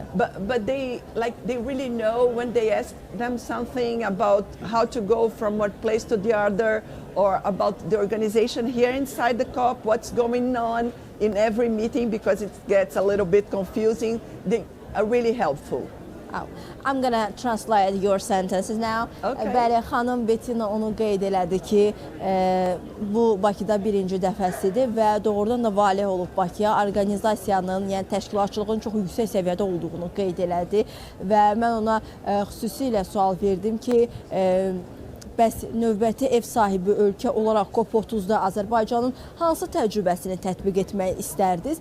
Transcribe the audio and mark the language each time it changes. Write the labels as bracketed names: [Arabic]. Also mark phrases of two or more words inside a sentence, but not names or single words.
[English] But they really know when they ask them something about how to go from one place to the other, or about the organization here inside the COP, what's going on in every meeting, because it gets a little bit confusing. They are really helpful. Oh, I'm gonna translate your sentences now. Okay. [Azerbaijani] Bəli, xanım Bettina onu qeyd elədi ki, bu Bakıda birinci dəfəsidir və doğrudan da valeh olub Bakıya, orqanizasiyanın, yəni təşkilatçılığın çox yüksək səviyyədə olduğunu qeyd elədi və mən ona xüsusilə sual verdim ki, bəs növbəti ev sahibi ölkə olaraq COP30-da Azərbaycanın hansı təcrübəsini tətbiq etmək istərdiniz?